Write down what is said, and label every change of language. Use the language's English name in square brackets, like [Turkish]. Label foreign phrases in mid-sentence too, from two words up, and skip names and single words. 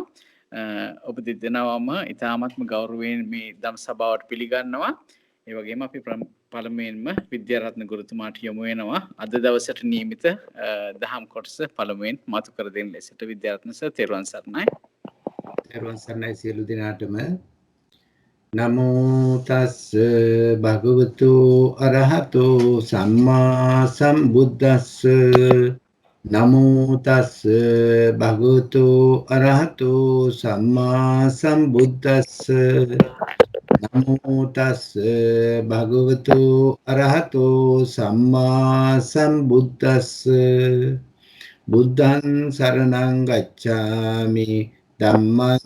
[Sinhala] ඔබ දෙදෙනාම ඉතාමත්ම ගෞරවයෙන් මේ දම් සභාවට පිළිගන්නවා. ඒ වගේම අපි පළමුවෙන්ම විද්‍යාරත්න ගුරුතුමාට යොමු වෙනවා. අද දවසට නියමිත දහම් කොටස පළමුවෙන් මතු කර දෙන ලෙසට විද්‍යාරත්න සර් තෙරුවන් සරණයි. තෙරුවන් සරණයි සියලු දෙනාටම. [Pali] නමෝ තස් භගවතු අරහතෝ සම්මා සම්බුද්දස්ස නමෝ තස් භගවතු අරහතෝ සම්මා සම්බුද්දස්ස නමෝ තස් භගවතු අරහතෝ සම්මා සම්බුද්දස්ස බුද්ධං සරණං ගච්ඡාමි ධම්මං